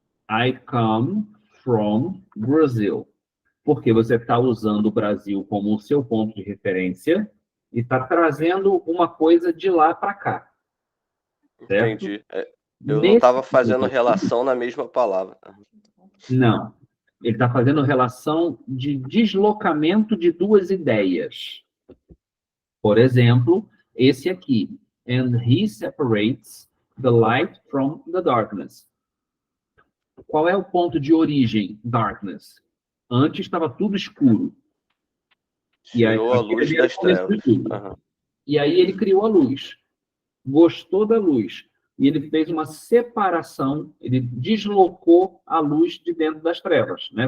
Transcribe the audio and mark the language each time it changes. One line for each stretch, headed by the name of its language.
English: I come from Brazil.
Portuguese: Porque você está usando o Brasil como o seu ponto de referência e está trazendo uma coisa de lá para cá. Certo? Entendi. Eu não estava fazendo relação na mesma palavra. Não. Ele está fazendo relação de deslocamento de duas ideias. Por exemplo, esse aqui.
English: And he separates the light from the darkness.
Portuguese: Qual é o ponto de origem? Darkness. Antes estava tudo escuro. Tirou a luz das trevas. Uhum. E aí ele criou a luz. Gostou da luz. E ele fez uma separação, ele deslocou a luz de dentro das trevas, né?